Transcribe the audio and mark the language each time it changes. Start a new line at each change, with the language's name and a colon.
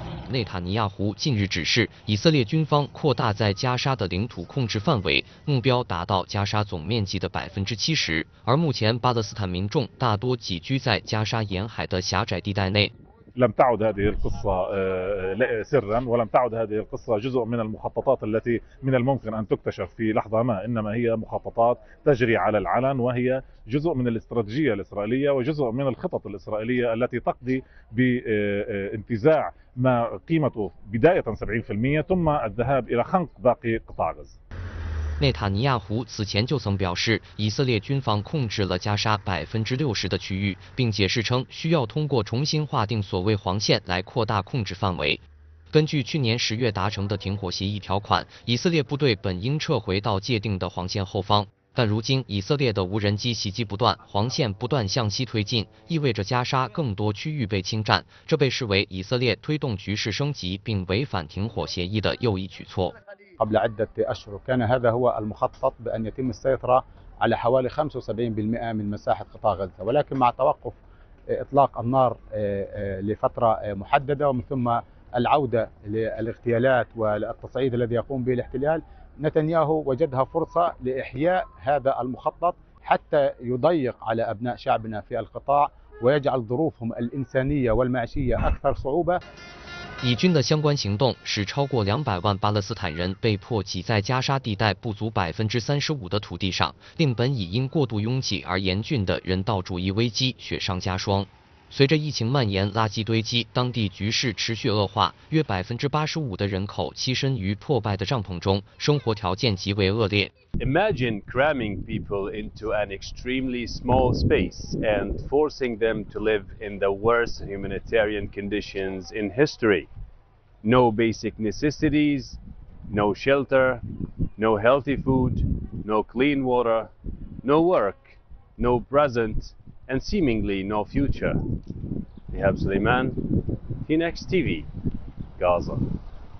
Chinese: 内塔尼亚胡近日指示以色列军方扩大在加沙的领土控制范围，目标达到加沙总面积的70%。而目前巴勒斯坦民众大多寄居在加沙沿海的狭窄地带内。
Arabic: لم تعد هذه القصة سرا ولم تعد هذه القصة جزء من المخططات التي من الممكن أن تكتشف في لحظة ما إنما هي مخططات تجري على العلن وهي جزء من الاستراتيجية الإسرائيلية وجزء من الخطط الإسرائيلية التي تقضي بانتزاع ما قيمته بداية 70% ثم الذهاب إلى خنق باقي قطاع غزة。
Chinese: 内塔尼亚胡此前就曾表示，以色列军方控制了加沙60%的区域，并解释称需要通过重新划定所谓黄线来扩大控制范围。根据去年10月达成的停火协议条款，以色列部队本应撤回到界定的黄线后方，但如今以色列的无人机袭击不断，黄线不断向西推进，意味着加沙更多区域被侵占，这被视为以色列推动局势升级并违反停火协议的又一举措。
Arabic: قبل عدة أشهر كان هذا هو المخطط بأن يتم السيطرة على حوالي 75% من مساحة قطاع غزة ولكن مع توقف إطلاق النار لفترة محددة ومن ثم العودة للاغتيالات والتصعيد الذي يقوم به الاحتلال نتنياهو وجدها فرصة لإحياء هذا المخطط حتى يضيق على أبناء شعبنا في القطاع ويجعل ظروفهم الإنسانية والمعيشية أكثر صعوبة.
Chinese: 以军的相关行动使超过200万巴勒斯坦人被迫挤在加沙地带不足35%的土地上，令本已因过度拥挤而严峻的人道主义危机雪上加霜。随着疫情蔓延，垃圾堆积，当地局势持续恶化，约85%的人口栖身于破败的帐篷中，生活条件极为恶劣。
English: Imagine cramming people into an extremely small space and forcing them to live in the worst humanitarian conditions in history. No basic necessities, no shelter, no healthy food, no clean water, no work, no present, and seemingly no future. Ihab Suleiman, TNX TV, Gaza.